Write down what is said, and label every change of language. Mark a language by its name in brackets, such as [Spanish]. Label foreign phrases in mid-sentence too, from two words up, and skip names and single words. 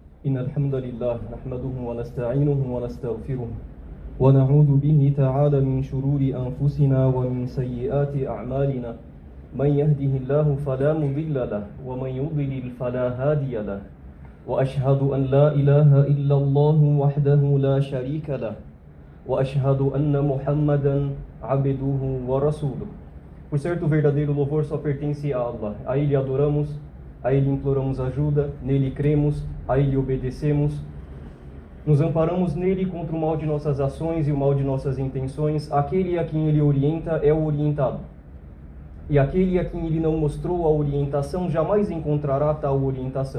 [Arabic] إن الحمد لله نحمده ونستعينه ونستغفره ونعوذ به تعالى من شرور أنفسنا ومن سيئات أعمالنا من يهده الله فلا مضل له ومن يضلل فلا هادي له وأشهد أن لا إله إلا الله وحده لا شريك له وأشهد أن محمدا عبده ورسوله. [Portuguese] Por certo, o verdadeiro louvor só pertence a Allah. A Ele adoramos, a Ele imploramos ajuda, nele cremos, a Ele obedecemos. Nos amparamos nele contra o mal de nossas ações e o mal de nossas intenções. Aquele a quem Ele orienta é o orientado. E aquele a quem Ele não mostrou a orientação jamais encontrará tal orientação.